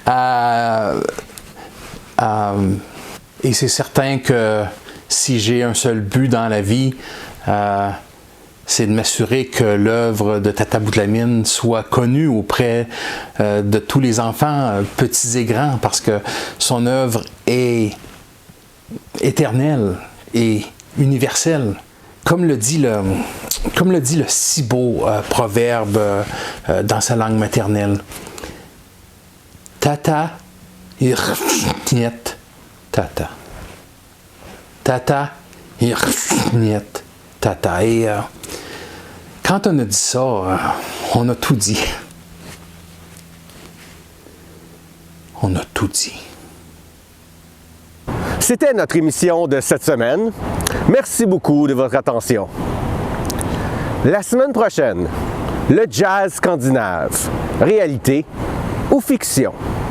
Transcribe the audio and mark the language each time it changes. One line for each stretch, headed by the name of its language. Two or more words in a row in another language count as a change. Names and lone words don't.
French: Et c'est certain que si j'ai un seul but dans la vie, c'est de m'assurer que l'œuvre de Tata Boutlamine soit connue auprès de tous les enfants, petits et grands, parce que son œuvre est éternelle et universelle. Comme le dit le si beau proverbe dans sa langue maternelle. Tata irfniet tata. Tata irfniet tata. Et quand on a dit ça, on a tout dit. On a tout dit. C'était notre émission de cette semaine. Merci beaucoup de votre attention. La semaine prochaine, le jazz scandinave, réalité ou fiction?